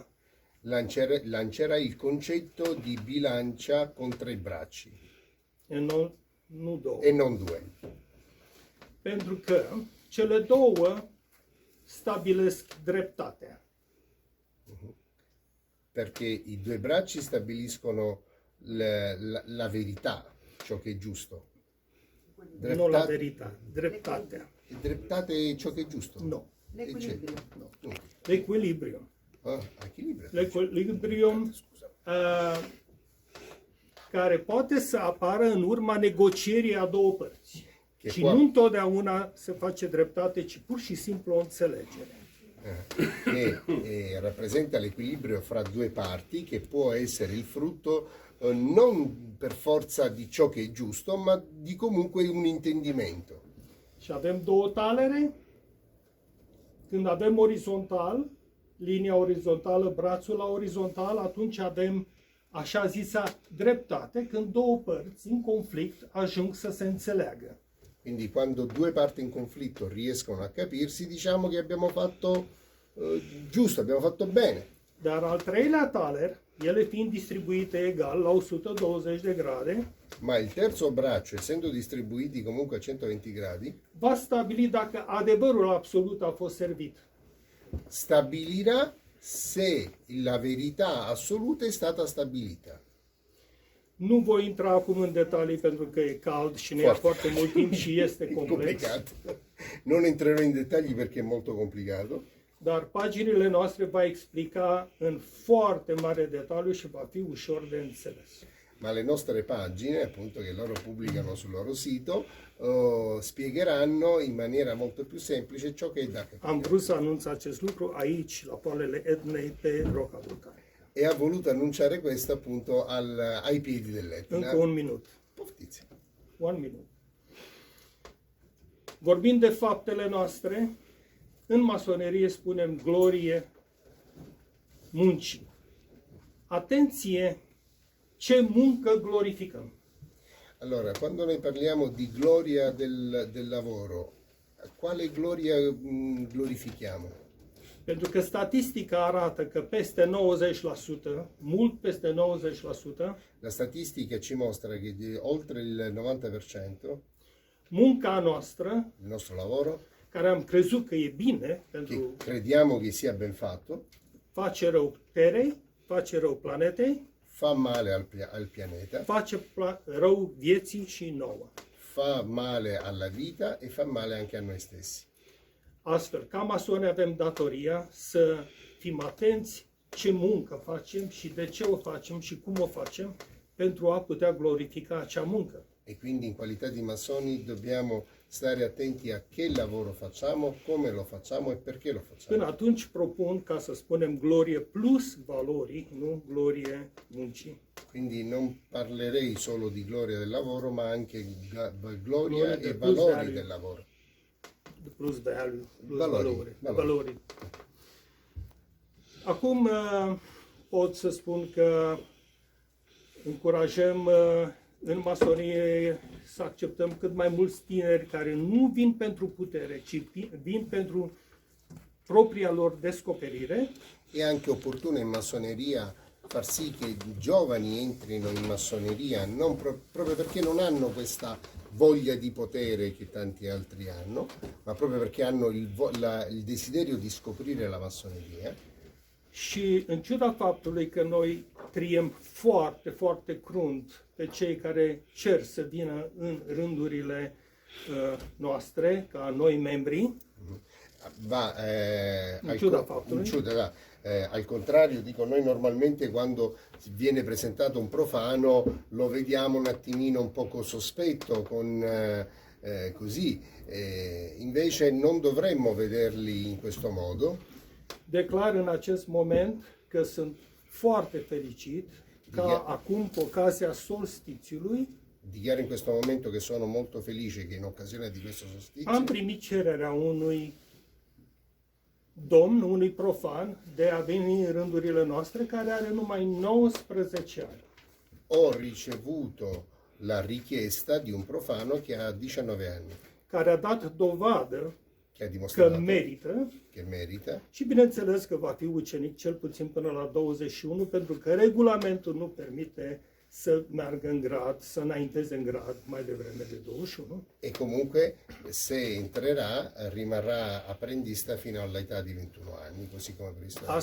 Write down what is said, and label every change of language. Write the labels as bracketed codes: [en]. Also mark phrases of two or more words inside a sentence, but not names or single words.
[it] lancerà il concetto di bilancia con 3 bracci [ro] Nu 2. [it] e non 2, [ro] Pentru că cele 2 stabilesc dreptatea. [it] perché i 2 bracci stabiliscono la verità, ciò che è giusto. [ro] Nu la veritate, dreptatea. [it] Dreptate è ciò che è giusto? [ro] Nu. [it] E c'è? [ro] Nu. [it] No. [ro] L'equilibrium. [it] Ah, equilibrio. [ro] L'equilibrium care poate să apară în urma negocierii a 2 părți. Și nu întotdeauna se face dreptate, ci pur și simplu o înțelegere. [it] che rappresenta l'equilibrio fra due parti, che può essere il frutto non per forza di ciò che è giusto, ma di comunque un intendimento. [ro] Și avem două talere. Când avem orizontal, linia orizontală, brațul la orizontal, atunci avem așa zisa dreptate, când două părți în conflict ajung să se înțeleagă. [it] Quindi quando due parti in conflitto riescono a capirsi, diciamo che abbiamo fatto giusto, abbiamo fatto bene. [ro] Dar al treilea taler, ele fiind distribuite egal la 120 de grade, [it] Ma il terzo braccio, essendo distribuiti comunque a 120 gradi, [ro] va stabili dacă adevărul absolut a fost servit. [it] stabilirà se la verità assoluta è stata stabilita. [ro] Nu voi intra acum în detalii pentru că e cald și ne ia foarte mult timp și este [it] È [ro] complex, [it] complicato. Non entrerò in dettagli perché è molto complicato, [ro] dar paginile noastre va explica în foarte mare detaliu și va fi ușor de înțeles. [it] ma le nostre pagine, appunto, che loro pubblicano sul loro sito, spiegheranno in maniera molto più semplice ciò che è da capire. [ro] Am vrut să anunț acest lucru aici, la poalele Etnei, pe roca vulcanică. [it] E ha voluto annunciare questo appunto ai piedi dell'Etna. [ro] Încă un minut. Poftiți. Un minut. Vorbind de faptele noastre, în masonerie spunem glorie muncii. Atenție, ce muncă glorificăm. [it] Allora, quando noi parliamo di gloria del lavoro, quale gloria glorifichiamo? [ro] Pentru că statistica arată că peste 90%, mult peste 90%, [it] La statistica ci mostra che oltre il 90% [ro] munca noastră, [it] del nostro lavoro, [ro] care am crezut că e bine [it] che [ro] pentru [it] crediamo che sia ben fatto, [ro] face rău terei, face rău planetei, [it] fa male al pianeta, [ro] face rău vieții și nouă. [it] fa male alla vita e fa male anche a noi stessi. [ro] Astfel, ca masoni avem datoria să fim atenți ce muncă facem și de ce o facem și cum o facem pentru a putea glorifica acea muncă. [it] E quindi in qualità di massoni dobbiamo stare attenti a che lavoro facciamo, come lo facciamo e perché lo [ro] Până [it] facciamo. [ro] atunci propun ca să spunem glorie plus valorii, nu glorie muncii. [it] Quindi non parlerei solo di gloria del lavoro, ma anche gloria Gloria e del valori value. del lavoro. [ro] Plus value, plus Valori. valori. Acum pot să spun că încurajăm în masonie să acceptăm cât mai mulți tineri care nu vin pentru putere, ci vin pentru propria lor descoperire. [it] È anche opportuno in massoneria far sì che i giovani entrino in massoneria proprio perché non hanno questa voglia di potere che tanti altri hanno, ma proprio perché hanno il desiderio di scoprire la massoneria. [ro] Și în ciuda faptului că noi triem foarte, foarte crunt pe cei care cer să vină în rândurile noastre, ca noi membri, [it] Al contrario, dico, noi normalmente quando viene presentato un profano lo vediamo un attimino un poco sospetto, così, invece non dovremmo vederli in questo modo. [ro] declar în acest moment că sunt foarte fericit ca acum, cu ocazia solstițiului, [it] Dichiaro in questo momento che sono molto felice che in occasione di questo solstizio [ro] am primit cererea unui domn, unui profan, de a veni în rândurile noastre, care are numai 19 ani. [it] ho ricevuto la richiesta di un profano che ha 19 anni, [ro] Care a dat dovadă [it] che ha [ro] că [it] dimostrato [ro] merită [it] che merita. [ro] și bineînțeles că va fi ucenic cel puțin până la 21, pentru că regulamentul nu permite să meargă în grad, să înainteze în grad mai devreme de 21. [it] E comunque se entrerà rimarrà apprendista fino all'età di 21 anni, così come previsto dalla